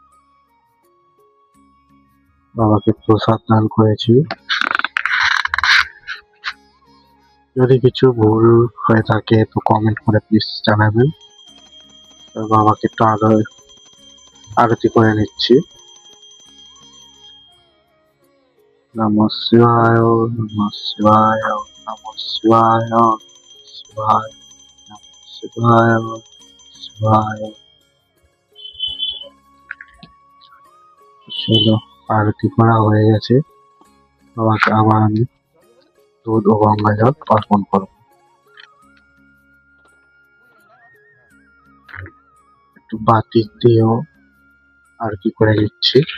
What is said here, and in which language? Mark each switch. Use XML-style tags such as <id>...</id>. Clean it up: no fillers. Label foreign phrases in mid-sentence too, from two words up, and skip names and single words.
<bn>বাবাকে প্রসাদ দান করেছি। যদি কিছু ভুল হয়ে থাকে তো কমেন্ট করে প্লিজ জানাবেন। বাবাকে একটু আরতি করে নিচ্ছি।</bn> <sa>নমঃ শিবায়, নমঃ শিবায়, নমঃ শিবায়, শিবায়, নমঃ শিবায়, শিবায়।</sa> <bn>চলো, আরতি করা হয়ে গেছে। বাবাকে আবার আমি দুধ ও গঙ্গা জল অর্পণ করব। একটু বাতিক দিয়েও আরতি করে দিচ্ছি।</bn>